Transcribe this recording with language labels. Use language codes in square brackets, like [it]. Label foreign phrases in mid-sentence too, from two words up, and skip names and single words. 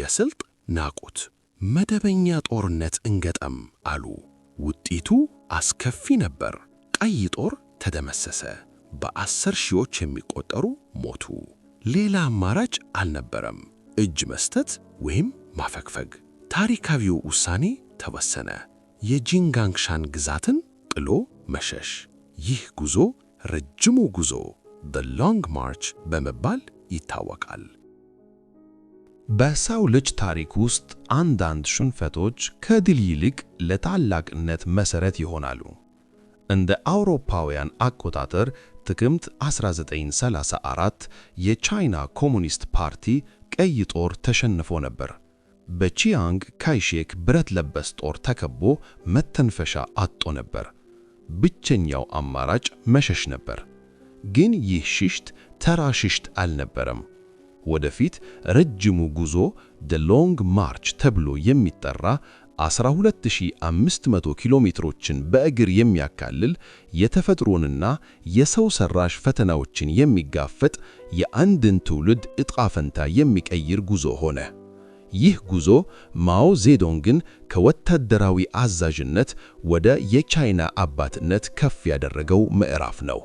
[am] ስልት ናቁት። መደበኛ ጦርነት እንገጠም አሉ። ውጤቱ አስከፊ ነበር። ቀይ ጦር ተደመሰሰ። በ10 ሺዎች የሚቆጠሩ ሞቱ። ሌላ አማራጭ አልነበረም። እጅ መስጠት ወይም ማፈግፈግ። ታሪካዊው ውሳኔ ተወሰነ። የጂንጋንግሻን ግዛትን ጥሎ መሸሽ። ይህ ጉዞ ረጅሙ ጉዞ [en] the long march [am] በመባል ይታወቃል። በሰው ልጅ ታሪክ ውስጥ አንዳንድ ሽንፈቶች ከድል ይልቅ ለታላቅነት መሠረት ይሆናሉ። እንደ አውሮፓውያን አቆጣጠር ጥቅምት 1934 የቻይና ኮሙኒስት ፓርቲ ቀይ ጦር ተሸንፎ ነበር። በቺያንግ ካይሼክ ብረት ለበስ ጦር ተከቦ መተንፈሻ አጥቶ ነበር። ብቸኛው አማራጭ መሸሽ ነበር። ግን ይህ ሽሽት ተራ ሽሽት አልነበረም። ወደፊት ረጅሙ ጉዞ [en] the long march [am] ተብሎ የሚጠራ 12500 ኪሎ ሜትሮችን በእግር የሚያካልል የተፈጥሮንና የሰው ሰራሽ ፈተናዎችን የሚጋፈጥ የአንድን ትውልድ ዕጣ ፈንታ የሚቀይር ጉዞ ሆነ። ይህ ጉዞ ማኦ ዜዶንግን ከወታደራዊ አዛዥነት ወደ የቻይና አባትነት ከፍ ያደረገው ምዕራፍ ነው።